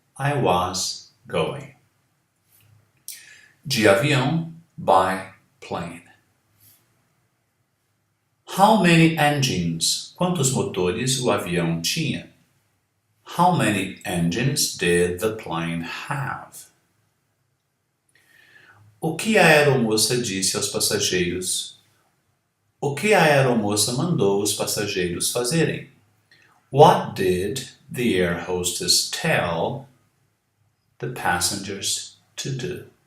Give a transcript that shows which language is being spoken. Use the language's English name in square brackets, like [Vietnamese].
[English] I was going. [Portuguese] De avião, [English] by plane. How many engines? [Portuguese] Quantos motores o avião tinha? [English] How many engines did the plane have? [Portuguese] O que a aeromoça disse aos passageiros? O que a aeromoça mandou os passageiros fazerem? [English] What did the air hostess tell the passengers to do?